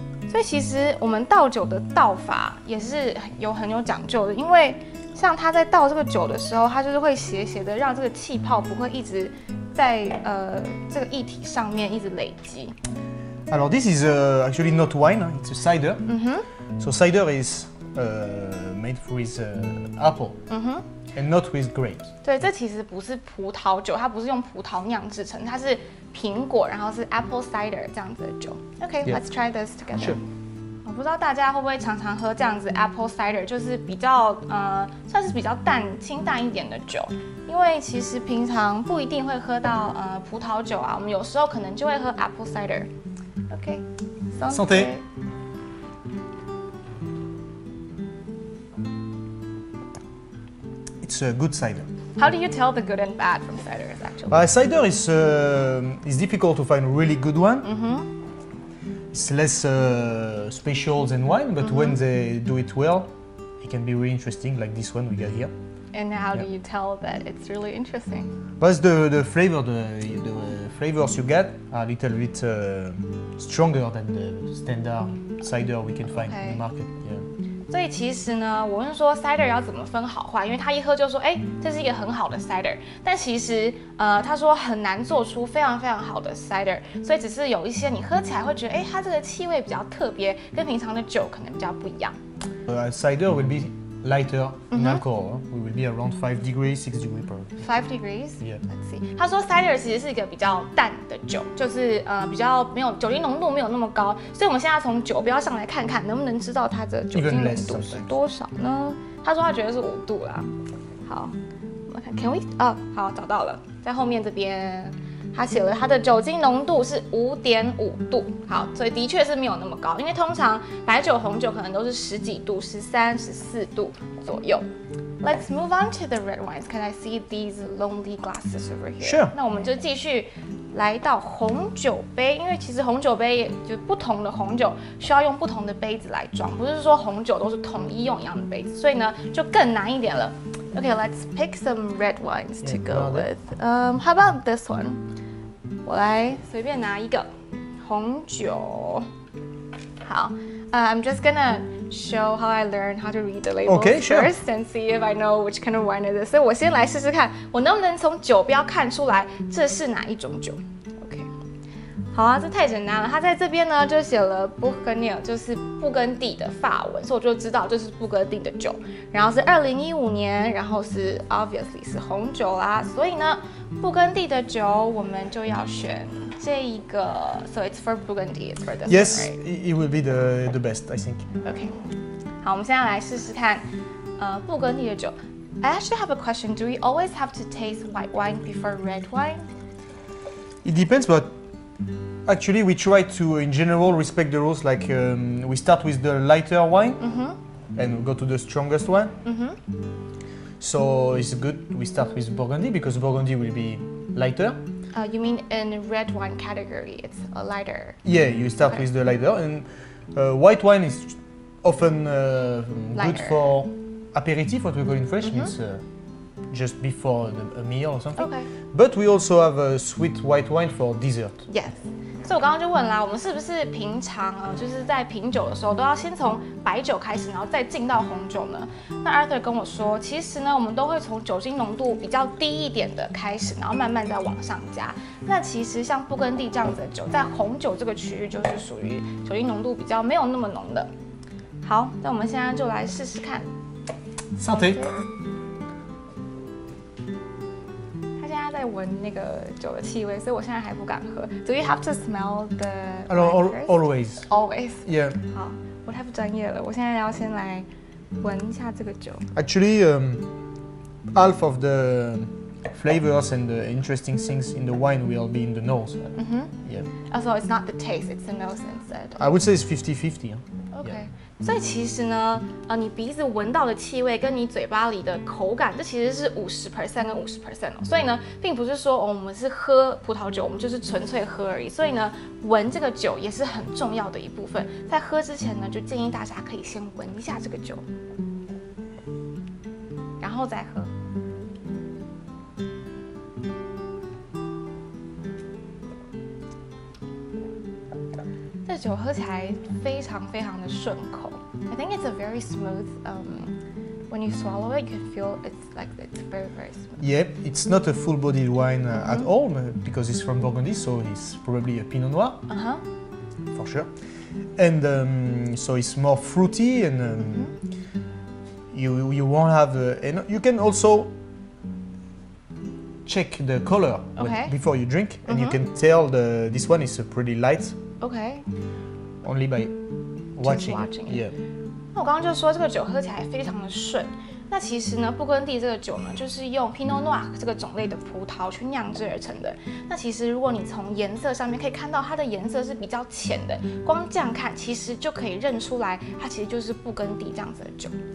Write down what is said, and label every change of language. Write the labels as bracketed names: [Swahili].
[Chinese] 所以其实我们倒酒的倒法也是很有讲究的，因为像他在倒这个酒的时候，他就是会斜斜的让这个气泡不会一直在这个液体上面一直累积。 [English] Alors this is actually not wine, it's a cider. So cider is made with apple and not with grapes. [Chinese] 对，这其实不是葡萄酒，它不是用葡萄酿制成，它是苹果，然后是 apple cider 这样子的酒。 [English] OK，let's try this together. Sure. [Chinese] 我不知道大家会不会常常喝这样子 apple cider， 就是比较算是比较清淡一点的酒，因为其实平常不一定会喝到葡萄酒啊，我们有时候可能就会喝 apple cider。 [English] OK， [French] Santé. [English] It's a good cider. How do you tell the good and bad from ciders actually? Cider is difficult to find a really good one. It's less special than wine, but when they do it well, it can be really interesting, like this one we got here. And how do you tell that it's really interesting? But the flavor, the flavors you get are a little bit stronger than the standard cider we can find in the market. Yeah. [Chinese] 所以其实呢，我问说 cider 要怎么分好坏，因为他一喝就说，哎，这是一个很好的 cider， 但其实他说很难做出非常非常好的 cider， 所以只是有一些你喝起来会觉得，哎，它这个气味比较特别，跟平常的酒可能比较不一样。 [English] Cider will be lighter in alcohol. We will be around 5 degrees, 6 degrees per. 5 degrees. Yeah. Let's see. [Chinese] 他说 cider 其实是一个比较淡的酒，就是比较没有酒精浓度没有那么高，所以我们现在从酒标上来看看，能不能知道它的酒精浓度是多少呢？他说他觉得是5度啦。好，我们看 ， [English] Can we？ [Chinese] 哦，好，找到了，在后面这边。他写了它的酒精浓度是5.5度，好，所以的确是没有那么高，因为通常白酒、红酒可能都是10几度、13、14度左右。 [English] Let's move on to the red wines. Can I see these lonely glasses over here? Sure. [Chinese] 那我们就继续来到红酒杯，因为其实红酒杯也就不同的红酒需要用不同的杯子来装，不是说红酒都是统一用一样的杯子，所以呢就更难一点了。 [English] Okay, let's pick some red wines to go with. How about this one? [Chinese] 我来随便拿一个红酒。 [English] 好，I'm just gonna show how I learned how to read the labels first and see if I know which kind of wine it is. [Chinese] 所以我先来试试看，我能不能从酒标看出来这是哪一种酒。 OK， 好啊，这太简单了。它在这边呢就写了 Bourgogne， 就是布根地的法文，所以我就知道这是布根地的酒。然后是2015年，然后是 obviously 是红酒啦，所以呢。布根地的酒，我们就要选这一个。 [English] So it's for Burgundy, it's for this Yes, one, right? It will be the best, I think. Okay. [Chinese] 好，我们现在来试试看，布根地的酒。 [English] I actually have a question. Do we always have to taste white wine before red wine? It depends, but actually we try to, in general, respect the rules. Like we start with the lighter wine, and we go to the strongest one. So it's good we start with Burgundy because Burgundy will be lighter. You mean in red wine category, it's a lighter? Yeah, you start with the lighter, and white wine is often good for aperitif, what we call in French, means just before a meal or something. Okay. But we also have a sweet white wine for dessert. Yes. [Chinese] 所以我刚刚就问啦，我们是不是平常就是在品酒的时候都要先从白酒开始，然后再进到红酒呢？那 Arthur 跟我说，其实呢，我们都会从酒精浓度比较低一点的开始，然后慢慢再往上加。那其实像布根地这样子的酒，在红酒这个区域就是属于酒精浓度比较没有那么浓的。好，那我们现在就来试试看。 [French] Santé. [Chinese] 在闻那个酒的气味，所以我现在还不敢喝。 [English] Do you have to smell the? Always. Always. Yeah. [Chinese] 好，我太不专业了，我现在要先来闻一下这个酒。 [English] Actually, half of the flavors and the interesting things in the wine will be in the nose. Yeah. Oh, so it's not the taste, it's the nose instead. I would say it's 50-50. [Chinese] OK， 所以其实呢，你鼻子闻到的气味跟你嘴巴里的口感，这其实是50% 跟50%哦。所以呢，并不是说我们是喝葡萄酒，我们就是纯粹喝而已。所以呢，闻这个酒也是很重要的一部分。在喝之前呢，就建议大家可以先闻一下这个酒，然后再喝。这酒喝起来非常非常的顺口。 [English] I think it's a very smooth. When you swallow it, you can feel it's very very smooth. Yeah, it's not a full-bodied wine at all because it's from Burgundy, so it's probably a Pinot Noir. For sure. And so it's more fruity, and you won't have. And you can also check the color before you drink, and you can tell this one is pretty light. Okay. Only by watching. Yeah. [Chinese] 那我刚刚就说这个酒喝起来非常的顺。那其实呢，布根地这个酒呢，就是用 Pinot Noir 这个种类的葡萄去酿制而成的。那其实如果你从颜色上面可以看到，它的颜色是比较浅的，光这样看其实就可以认出来，它其实就是布根地这样子的酒。